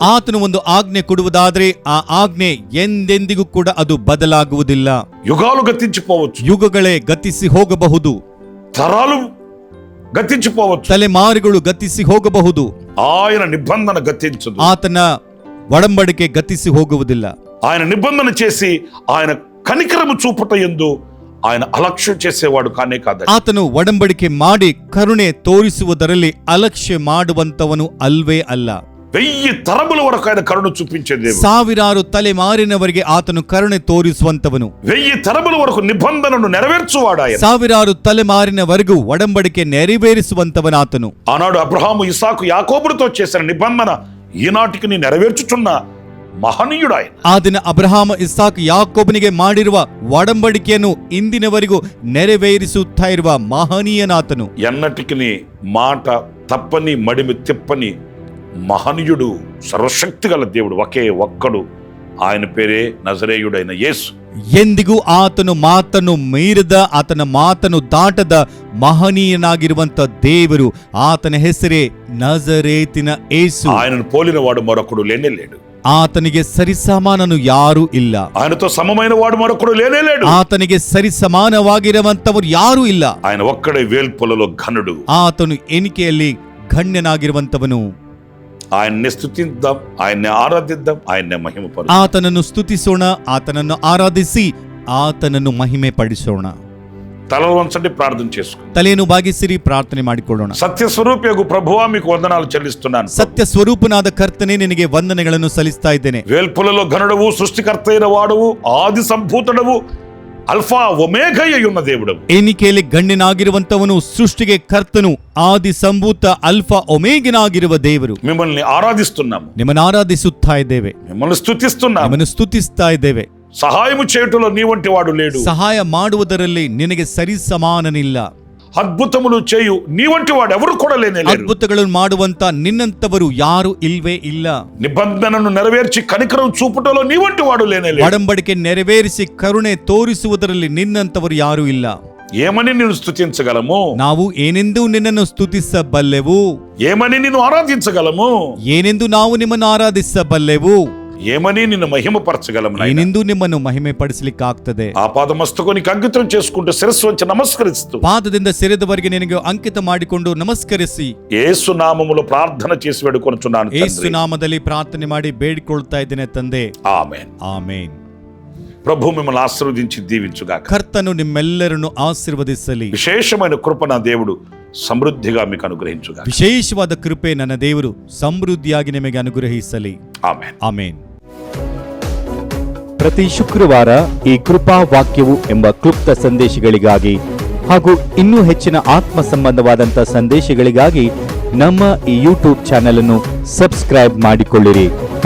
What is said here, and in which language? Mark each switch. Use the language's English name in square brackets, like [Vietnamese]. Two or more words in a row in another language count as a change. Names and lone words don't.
[Kannada] ಆತನು ಒಂದು ಆಜ್ಞೆ ಕೊಡುವುದಾದ್ರೆ ಆ ಆಜ್ಞೆ ಎಂದೆಂದಿಗೂ ಕೂಡ ಅದು ಬದಲಾಗುವುದಿಲ್ಲ. [Telugu] యుగాలు గతించిపోవచ్చు, [Kannada] ಯುಗಗಳೇ ಗತಿಸಿ ಹೋಗಬಹುದು, [Telugu] తరాలు గతించిపోవచ్చు, [Kannada] ತಲೆಮಾರುಗಳು ಗತಿಸಿ ಹೋಗಬಹುದು. [Telugu] ఆయన నిబంధన గతించదు. [Kannada] ಆತನ ಒಡಂಬಡಿಕೆ ಗತಿಸಿ ಹೋಗುವುದಿಲ್ಲ. [Telugu] ఆయన నిబంధన చేసి ఆయన కనికరము చూపుట యందు ఆయన అలక్ష్యం చేసేవాడు కానే కాదు. [Kannada] ಆತನು ಒಡಂಬಡಿಕೆ ಮಾಡಿ ಕರುಣೆ ತೋರಿಸುವುದರಲ್ಲಿ ಅಲಕ್ಷ್ಯ ಮಾಡುವಂತವನು ಅಲ್ವೇ ಅಲ್ಲ. [Telugu] 1000 తరముల వరకు ఆయన కరుణ చూపించే దేవుడు. [Kannada] ಸಾವಿರಾರು ತಲೆಮಾರಿನವರಿಗೆ ಆತನು ಕರುಣೆ ತೋರಿಸುವಂತವನು. [Telugu] 1000 తరముల వరకు నిబంధనను నెరవేర్చువాడు ఆయన. [Kannada] ಸಾವಿರಾರು ತಲೆಮಾರಿನವರೆಗೂ ಒಡಂಬಡಿಕೆ ನೆರವೇರಿಸುವಂತವನಾತನು. [Telugu] ఆనాడు అబ్రహాము, ఇస్సాకు, యాకోబులతో చేసిన నిబంధన ఈనాటికి నీ నెరవేర్చుచున్న మహనీయుడు ఆయన. [Kannada] ಆ ದಿನ ಅಬ್ರಹಾಮ, ಇಸಾಕ್, ಯಾಕೋಬನಿಗೆ ಮಾಡಿರುವ ಒಡಂಬಡಿಕೆಯನ್ನು ಇಂದಿನವರೆಗೂ ನೆರವೇರಿಸುತ್ತಾ ಇರುವ ಮಹನೀಯನಾತನು. [Telugu] ఎన్నటికి నీ మాట తప్పని మడిమి తిప్పని మహనీయుడు, సర్వశక్తి గల దేవుడు ఒకే ఒక్కడు. ఆయన పేరే నజరేయుడైన యేసు. [Kannada] ಎಂದಿಗೂ ಆತನು ಮಾತನ್ನು ಮೀರದ, ಆತನ ಮಾತನ್ನು ದಾಟದ ಮಹನೀಯನಾಗಿರುವಂತ ದೇವರು, ಆತನ ಹೆಸರೇ ನಜರೇತಿನ ಯೇಸು. [Telugu] ఆయనను పోలిన వాడు మరొకడు లేనే లేడు. [Kannada] ಆತನಿಗೆ ಸರಿಸಮಾನನು ಯಾರೂ ಇಲ್ಲ. [Telugu] ఆయనతో సమమైన వాడు మరొకడు లేనే లేడు. [Kannada] ಆತನಿಗೆ ಸರಿಸಮಾನವಾಗಿರುವಂತವರು ಯಾರೂ ಇಲ್ಲ. [Telugu] ఆయన ఒక్కడే వేల్పులలో ఘనుడు. [Kannada] ಆತನು ಎಣಿಕೆಯಲ್ಲಿ ಗಣ್ಯನಾಗಿರುವಂತವನು. [Telugu] ఆయన్ని స్తుతిద్దాం, ఆయన్ని ఆరాధిద్దాం, ఆయన్నే మహిమపరుద్దాం. [Kannada] ಆತನನ್ನು ಸ್ತುತಿಸೋಣ, ಆತನನ್ನು ಆರಾಧಿಸಿ ಆತನನ್ನು ಮಹಿಮೆ ಪಡಿಸೋಣ. [Telugu] తలలు వంచండి, ప్రార్థన చేసుకో. [Kannada] ತಲೆಯನ್ನು ಬಾಗಿಸಿರಿ, ಪ್ರಾರ್ಥನೆ ಮಾಡಿಕೊಳ್ಳೋಣ. [Telugu] సత్య స్వరూపియగు ప్రభువా, మీకు వందనాలు చెల్లిస్తున్నాను. [Kannada] ಸತ್ಯ ಸ್ವರೂಪನಾದ ಕರ್ತನೆ, ನಿನಗೆ ವಂದನೆಗಳನ್ನು ಸಲ್ಲಿಸ್ತಾ ಇದ್ದೇನೆ. [Telugu] వేల్పులలో ఘనుడవు, సృష్టికర్త అయిన వాడవు, ఆది సంభూతుడవు, అల్ఫా ఒమేగా ఉన్న దేవుడవు. [Kannada] ಎಣಿಕೆಯಲ್ಲಿ ಗಣ್ಯನಾಗಿರುವಂತವನು, ಸೃಷ್ಟಿಗೆ ಕರ್ತನು, ಆದಿ ಸಂಭೂತ, ಅಲ್ಫಾ ಒಮೇಗನಾಗಿರುವ ದೇವರು. [Telugu] మిమ్మల్ని ఆరాధిస్తున్నాము, [Kannada] ನಿಮ್ಮನ್ನು ಆರಾಧಿಸುತ್ತಾ ಇದ್ದೇವೆ, [Telugu] మిమ్మల్ని స్తుతిస్తున్నాము. [Kannada] ನಿಮ್ಮನ್ನು ಸ್ತುತಿಸ್ತಾ ಇದ್ದೇವೆ. [Telugu] సహాయము చేయుటలో నీ వంటి వాడు లేడు. [Kannada] ಸಹಾಯ ಮಾಡುವುದರಲ್ಲಿ ನಿನಗೆ ಸರಿ ಸಮಾನನಿಲ್ಲ. [Telugu] అద్భుతములు చేయు నీ వంటి వాడు ఎవరు కూడా లేనే లేరు. [Kannada] ಅದ್ಭುತಗಳನ್ನು ಮಾಡುವಂತ ನಿನ್ನಂತವರು ಯಾರು ಇಲ್ವೇ ಇಲ್ಲ. [Telugu] నిబంధనను నెరవేర్చి కనికరం చూపుటలో నీ వంటి వాడు లేనే లేడు. [Kannada] ಒಡಂಬಡಿಕೆ ನೆರವೇರಿಸಿ ಕರುಣೆ ತೋರಿಸುವುದರಲ್ಲಿ ನಿನ್ನಂತವರು ಯಾರು ಇಲ್ಲ. [Telugu] ఏమని నిన్ను స్తుతించగలము? [Kannada] ನಾವು ಏನೆಂದು ನಿನ್ನನ್ನು ಸ್ತುತಿಸಬಲ್ಲೆವು? [Telugu] ఏమని నిన్ను ఆరాధించగలము? [Kannada] ಏನೆಂದು ನಾವು ನಿಮ್ಮನ್ನು ಆರಾಧಿಸಬಲ್ಲೆವು? [Telugu] ఏమని నిన్ను మహిమపరచగలము? [Kannada] ಏನೆಂದು ನಿಮ್ಮನ್ನು ಮಹಿಮೆ ಪಡಿಸಲಿಕ್ಕಾಗ್ತದೆ? [Telugu] ఆపాదమస్తకునికి అంకితం చేసుకుంటూ శిరస్సు వంచి నమస్కరిస్తూ [Kannada] ಪಾದದಿಂದ ಸೆರೆದವರೆಗೆ ನಿನಗೆ ಅಂಕಿತ ಮಾಡಿಕೊಂಡು ನಮಸ್ಕರಿಸಿ [Telugu] యేసు నామములో ప్రార్థన చేసి వేడుకొనుచున్నాను [Kannada] ಯೇಸು [Telugu] తండ్రి. [Kannada] ನಾಮದಲ್ಲಿ ಪ್ರಾರ್ಥನೆ ಮಾಡಿ ಬೇಡಿಕೊಳ್ತಾ ಇದ್ದೇನೆ ತಂದೆ. [Telugu] ఆమేన్. [Kannada] ಆಮೇನ್. [Telugu] ప్రభు మిమ్మల్ని ఆశీర్వదించి దీవించుగాక. [Kannada] ಕರ್ತನು ನಿಮ್ಮೆಲ್ಲರನ್ನು ಆಶೀರ್ವದಿಸಲಿ. [Telugu] విశేషమైన కృప నా దేవుడు సమృద్ధిగా మీకు అనుగ్రహించుగాక. [Kannada] ವಿಶೇಷವಾದ ಕೃಪೆ ನನ್ನ ದೇವರು ಸಮೃದ್ಧಿಯಾಗಿ ನಿಮಗೆ ಅನುಗ್ರಹಿಸಲಿ. [Telugu] ఆమేన్. [Kannada] ಆಮೇನ್. ಪ್ರತಿ ಶುಕ್ರವಾರ ಈ ಕೃಪಾ ವಾಕ್ಯವು ಎಂಬ ಕ್ಲುಪ್ತ ಸಂದೇಶಗಳಿಗಾಗಿ ಹಾಗೂ ಇನ್ನೂ ಹೆಚ್ಚಿನ ಆತ್ಮ ಸಂಬಂಧವಾದಂಥ ಸಂದೇಶಗಳಿಗಾಗಿ ನಮ್ಮ ಈ ಯೂಟ್ಯೂಬ್ ಚಾನೆಲ್ ಅನ್ನು ಸಬ್ಸ್ಕ್ರೈಬ್ ಮಾಡಿಕೊಳ್ಳಿರಿ.